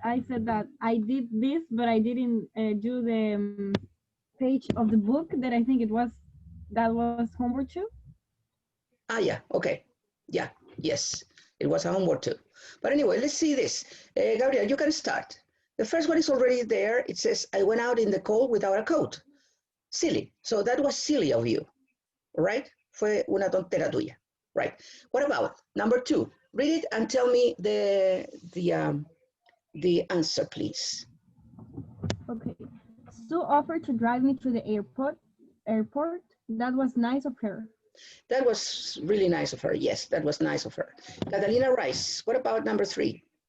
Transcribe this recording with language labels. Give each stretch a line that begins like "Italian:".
English: I said that I did this, but I didn't do the page of the book that I think that was homework too. Ah, yeah, okay. Yeah, yes, it was a homework too. But anyway, let's see this. Gabriel, you can start. The first one is already there. It says, I went out in the cold without a coat. Silly. So that was silly of you, right?
Spanish: Fue una tontera tuya,
English: right? What about number 2? Read it and tell me the answer, please. Okay. Sue offered to drive me to the airport. That was nice of her. That was really nice of her. Yes, that was nice of her. Catalina Rice, what about number 3?